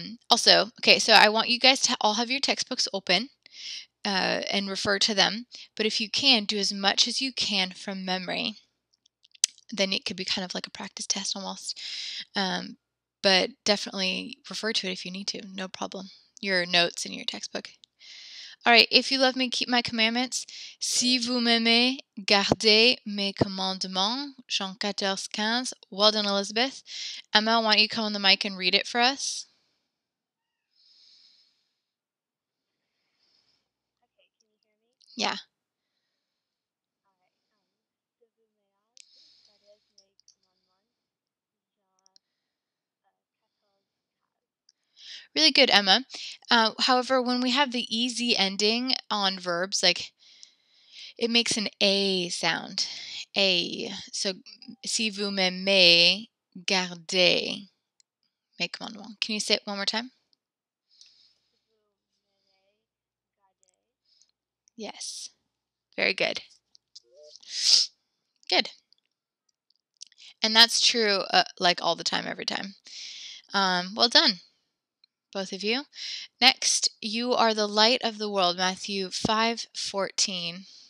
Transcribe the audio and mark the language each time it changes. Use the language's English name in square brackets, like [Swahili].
[English] Also, okay, so I want you guys to all have your textbooks open and refer to them, but if you can, do as much as you can from memory. Then it could be kind of like a practice test almost. But definitely refer to it if you need to, no problem. Your notes in your textbook. All right, if you love me, keep my commandments. [French] Si vous m'aimez, gardez mes commandements. [English] Jean 14:15. Well done, Elizabeth. Emma, why don't you come on the mic and read it for us? Okay, can you hear me? Yeah. Really good, Emma. However, when we have the easy ending on verbs, like it makes an A sound. A. [French] So, si vous m'aimez, gardez mes commandements. [English] Can you say it one more time? Yes. Very good. Good. And that's true like all the time, every time. Well done, both of you. Next, you are the light of the world, Matthew 5:14.